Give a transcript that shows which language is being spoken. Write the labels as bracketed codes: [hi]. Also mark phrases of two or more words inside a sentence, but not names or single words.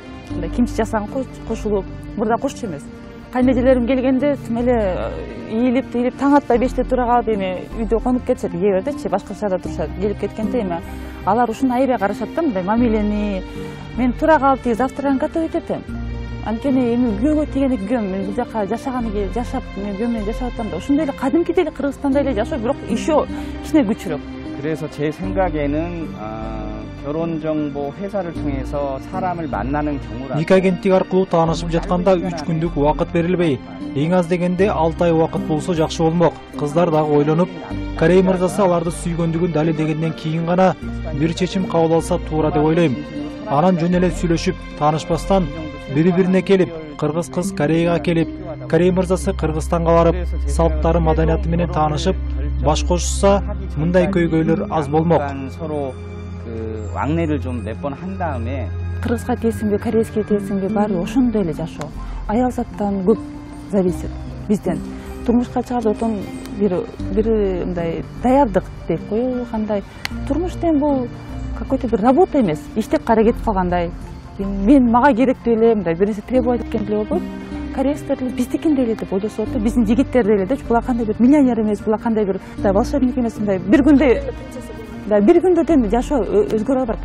[ky] мындай кимчи жасаган кошулуп, мурда кошчу эмес. Кайнежелерим келгенде тим эле ийилип таң атпай 5те тура калып эми үйдө конуп кетишет, кээ бирдечи башка шаарда турушат. Келип кеткенде эми алар ушуну аябай карашат да, мындай мамилени. Мен тура калып тиги завтраган готовить этем. Анткени эми күйөөгө тийгени күйөм. Мен бул жака жашап, мен күйөө менен жашап атам да. Ошондой эле кадимкидей эле Кыргызстанда эле жашоо, бирок еще кичине күчүрөөк. [ko] 그래서 제 생각에는 결혼정보 회사를 통해서 사람을 만나는 경우라. [ky] Ник агенттик аркылуу таанышып жатканда 3 күндүк убакыт берилбей, эң аз дегенде 6 ай убакыт болсо жакшы болмок. Кыздар дагы ойлонуп, Корей мырзасы аларды сүйгөндүгүн далилдегенден кийин гана бир чечим кабыл алса туура деп ойлойм. Анан жөн эле сүйлөшүп, таанышпастан бири-бирине келип, кыргыз кыз Кореяга келип, Корей мырзасы Кыргызстанга барып, салттары, маданияты менен таанышып, баш кошушса, мындай көйгөйлөр аз болмок. [ko] 서로 그 왕래를 좀 몇 번 한 다음에 [ky] Кыргызга тиесиңби, корейский тиесиңби, баары ошондой эле жашоо. Аял заттан көп зависит бизден. Турмушка чыгарды отон бир мындай даярдык деп коелу, кандай. Турмуш деген бул какой-то бир работа эмес, иштеп кара кетип калгандай. Мен мага керектүү эле, мындай бир нерсе требовать эткенде эле болот. Корейскер биздикиндей эле деп ойлошот да, биздин жигиттердей эле депчи, булар кандай бир миллионер эмес, булар кандай бир волшебник эмес, мындай бир күндө тең жашоо өзгөрө барат.